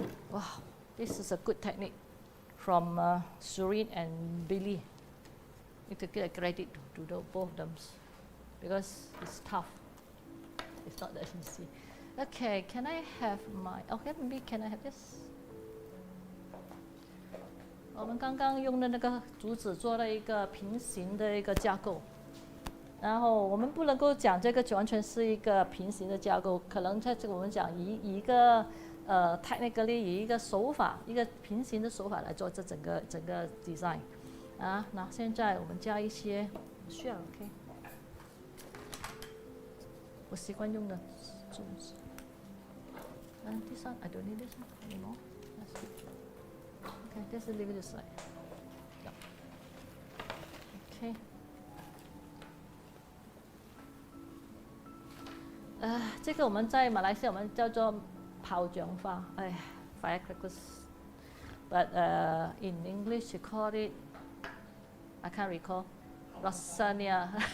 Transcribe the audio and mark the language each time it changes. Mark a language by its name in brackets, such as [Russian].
[English] Wow, this is a good technique from Surin and Billy. You have to get credit to both of them because it's tough. It's not that easy. Okay, can I have my? Okay, maybe can I have this? [Chinese] 我们刚刚用的那个竹子做了一个平行的一个架构。然后我们不能够讲这个完全是一个平行的架构，可能在这个我们讲以一个technically 以一个手法，一个平行的手法来做这整个design 啊。那现在我们加一些需要 OK， 我习惯用的竹子。 [English] This one I don't need this one anymore. That's it. Okay, let's leave it aside. Yeah. Okay. [Chinese] 这个我们在马来西亚我们叫做炮仗花，哎 ，firecrackers。 [English] But in English you call it, I can't recall, lasagna.